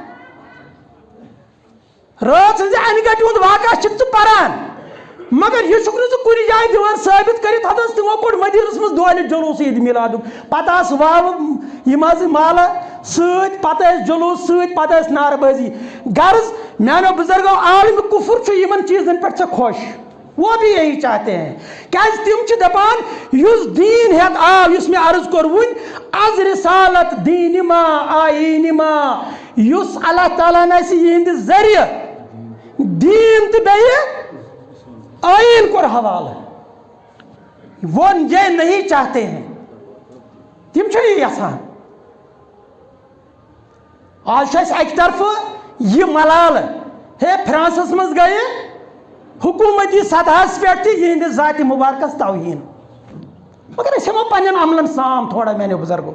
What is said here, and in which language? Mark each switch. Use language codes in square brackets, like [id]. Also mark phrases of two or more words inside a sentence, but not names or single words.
[ks] رٲژ ہٕنٛزِ انہِ گٹہِ ہُنٛد واقعہ چھُکھ ژٕ پران مگر یہ چھُکھ نہٕ ژٕ کُنہِ جایہِ دِوان ثٲبت کٔرِتھ. ہتہٕ حظ تِمو کوٚڑ مدیٖنس منٛز دۄہلہِ جلوٗس عیٖدِ میلادُک. پتہٕ آسہٕ واوٕ یِم حظ مالہٕ سۭتۍ. پتہٕ ٲسۍ جلوٗس سۭتۍ. پتہٕ ٲسۍ نعرٕ بٲزی. غرض میانیو بزرگو عالم کفر چھُ یِمن چیٖزن پٮ۪ٹھ ژےٚ خۄش. [ur] وہ بھی یہی چاہتے ہیں. [ks] کیازِ تِم چھِ دپان یُس دیٖن ہٮ۪تھ آو یُس مےٚ عرض کوٚر وُنۍ از رسالت دیٖنہِ ما آیٖنہِ ما. یُس اللہ تعالیٰ ہن اَسہِ یِہنٛدِ ذٔریعہٕ دیٖن تہٕ بیٚیہِ [ur] آئین کو حوالہ. وہ یہ نہیں چاہتے ہیں. [ks] تم چھِ یہِ یژھان. آج چھُ اَسہِ اَکہِ طرفہٕ یہِ ملالہٕ ہے فرانسس منٛز گٔیہِ حکوٗمتی سطحس پٮ۪ٹھ تہِ یِہنٛدِس ذاتِ مُبارکس توہیٖن. مگر أسۍ ہٮ۪مو پننٮ۪ن عملن سام تھوڑا میانیو بُزرگو.